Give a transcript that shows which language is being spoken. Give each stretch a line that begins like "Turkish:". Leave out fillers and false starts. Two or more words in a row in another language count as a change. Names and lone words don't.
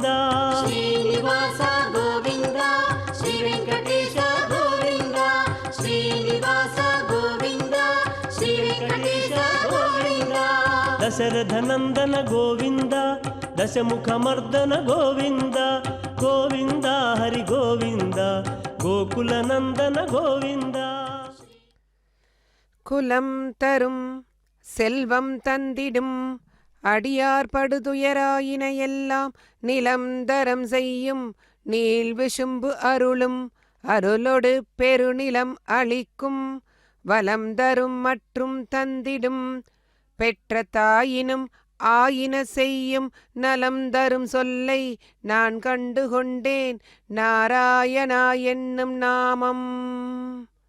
Telugu: శ్రీనివాస గోవింద శ్రీ వెంకటేశ గోవింద శ్రీనివాస గోవింద శ్రీ వెంకటేశ గోవింద దశరథ నందన గోవింద దశముఖమర్దన గోవింద గోవింద హరి గోవింద గోకుల నందన గోవింద
Tamil: குலம் தரும் செல்வம் தந்திடும் அடியார் படுதுயராயின எல்லாம் நிலம் தரம் செய்யும் நீள் விசும்பு அருளும் அருளொடு பெருநிலம் அளிக்கும் வலம் தரும் மற்றும் தந்திடும் பெற்ற தாயினும் ஆயின செய்யும் நலம் தரும் சொல்லை நான் கண்டு கொண்டேன் நாராயணா என்னும் நாமம்.